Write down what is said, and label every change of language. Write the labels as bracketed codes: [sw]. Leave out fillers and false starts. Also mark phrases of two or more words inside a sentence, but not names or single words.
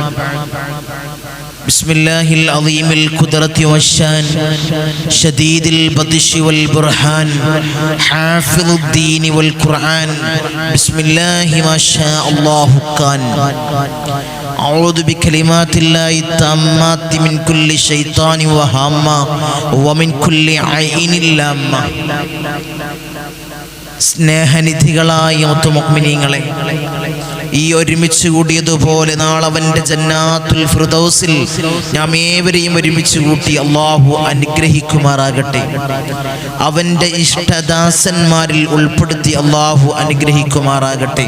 [ar] بسم الله العظيم القدرة والشان شديد البطش والبرهان حافظ الدين والقرآن بسم الله ما شاء الله كان أعوذ بكلمات الله التامات من كل شيطان وهامة ومن كل عين لامة. [ml] സ്നേഹനിധികളായ മുത്തുമുഅ്മിനീങ്ങളെ, ഈ ഒരുമിച്ച് കൂടിയതുപോലെ നാളെ അവന്റെ ജന്നാത്തുൽ ഫിർദൗസിൽ നാം ഏവരെയും ഒരുമിച്ച് കൂട്ടി അല്ലാഹു അനുഗ്രഹിക്കുമാറാകട്ടെ. അവന്റെ ഇഷ്ടദാസന്മാരിൽ ഉൾപ്പെടുത്തി അല്ലാഹു അനുഗ്രഹിക്കുമാറാകട്ടെ.